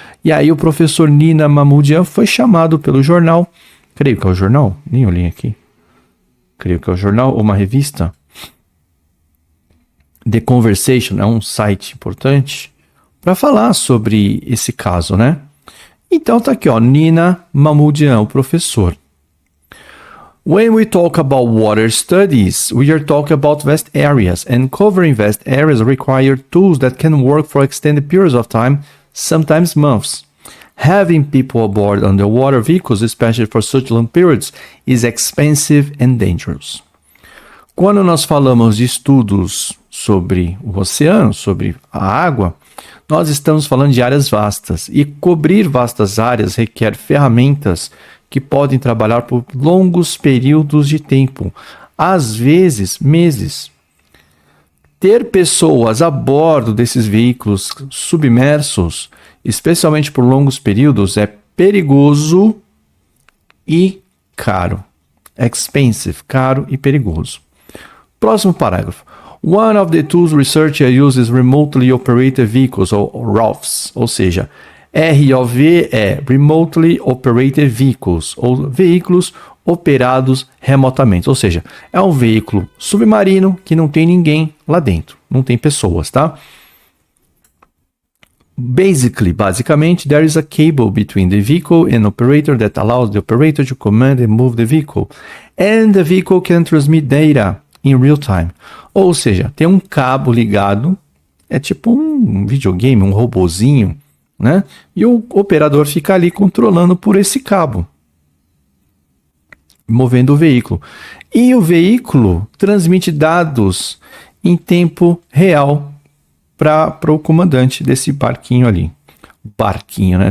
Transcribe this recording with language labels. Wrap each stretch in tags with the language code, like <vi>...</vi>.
<pt>E aí o professor Nina Mahmoudian foi chamado pelo jornal, creio que é o jornal, nem olhei aqui, creio que é o jornal ou uma revista, The Conversation, é um site importante, para falar sobre esse caso, né? Então tá aqui, ó, Nina Mahmoudian, o professor.</pt> <en>When we talk about water studies, we are talking about vast areas, and covering vast areas require tools that can work for extended periods of time, sometimes months. Having people aboard underwater vehicles, especially for such long periods, is expensive and dangerous.</en> <pt>Quando nós falamos de estudos sobre o oceano, sobre a água, nós estamos falando de áreas vastas, e cobrir vastas áreas requer ferramentas que podem trabalhar por longos períodos de tempo, às vezes meses. Ter pessoas a bordo desses veículos submersos, especialmente por longos períodos, é perigoso e caro. Expensive, caro e perigoso. Próximo parágrafo.</pt> <en>One of the tools researchers uses remotely operated vehicles,</en> <pt>ou ROVs, ou seja, ROV é Remotely Operated Vehicles, ou veículos operados remotamente, ou seja, é um veículo submarino que não tem ninguém lá dentro, não tem pessoas, tá?</pt> <en>Basically, there is a cable between the vehicle and operator that allows the operator to command and move the vehicle, and the vehicle can transmit data in real time.</en> <pt>Ou seja, tem um cabo ligado, é tipo um videogame, um robozinho, né? E o operador fica ali controlando por esse cabo, movendo o veículo. E o veículo transmite dados em tempo real para o comandante desse barquinho ali. Barquinho, né?</pt>